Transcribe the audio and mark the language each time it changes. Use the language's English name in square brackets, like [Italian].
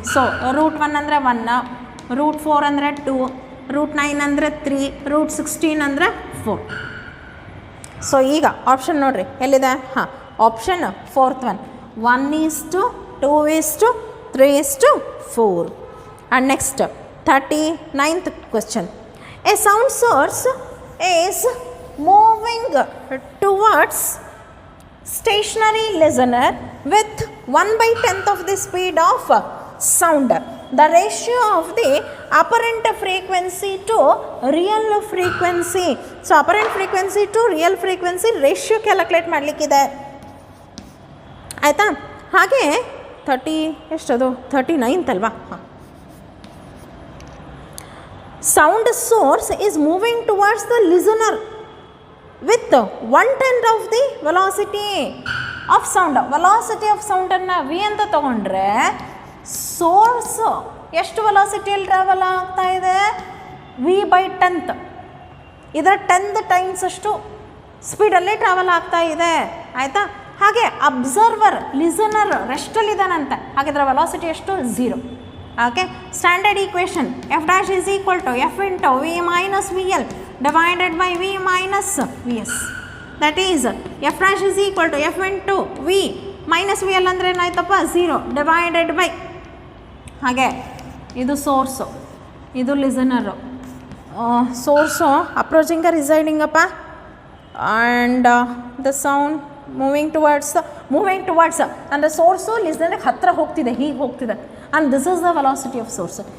[Kannada] So root 1 ಅಂದರೆ 1, root 4 ಅಂದರೆ 2, root 9 ಅಂದರೆ 3, ರೂಟ್ 16 ಅಂದರೆ 4. ಸೊ ಈಗ ಆಪ್ಷನ್ ನೋಡಿರಿ ಎಲ್ಲಿದೆ. ಹಾಂ, option 4th one, 1:2:3:4. [English] And next 39th question. A sound source is moving towards stationary listener with 1/10 of the speed of sound. The ratio of the apparent frequency to real frequency. So apparent frequency to real frequency ratio [Kannada] calculate ಮಾಡಲಿಕ್ಕಿದೆ, ಆಯಿತಾ. ಹಾಗೆ 39th ಅಲ್ವಾ. ಹಾಂ, [English] sound source is moving towards the listener with 1/10 of the velocity of sound. [Kannada] velocity of soundನ್ನು v ಅಂತ ತಗೊಂಡ್ರೆ source ಎಷ್ಟು ವೆಲಾಸಿಟಿಯಲ್ಲಿ travel ಆಗ್ತಾ ಇದೆ, v/10th. ಇದರ 10 ಟೈಮ್ಸ್ ಅಷ್ಟು ಸ್ಪೀಡಲ್ಲೇ ಟ್ರಾವೆಲ್ ಆಗ್ತಾ ಇದೆ, ಆಯಿತಾ. ಹಾಗೆ ಅಬ್ಸರ್ವರ್, ಲಿಸನರ್ ರೆಸ್ಟಲ್ಲಿದ್ದಾನಂತೆ, ಹಾಗಿದ್ರೆ ವೆಲಾಸಿಟಿ ಎಷ್ಟು, 0. [English] Okay, standard equation F' is equal to F into V minus VL divided by V minus Vs. That is F' is equal to F into V minus VL [Kannada] ಅಂದರೆ ಏನಾಯ್ತಪ್ಪ, [English] 0 divided by. [Kannada] ಹಾಗೆ ಇದು source, ಇದು ಲಿಸನರು. Source ಅಪ್ರೋಚಿಂಗ ರಿಸೈಡಿಂಗಪ್ಪ, [English] and the sound moving towards [Kannada] ಅಂದರೆ source ಲಿಸ್ನರ್ಗೆ ಹತ್ತಿರ ಹೋಗ್ತಿದೆ, ಹೀಗೆ ಹೋಗ್ತಿದೆ, [English] And this is the velocity of source.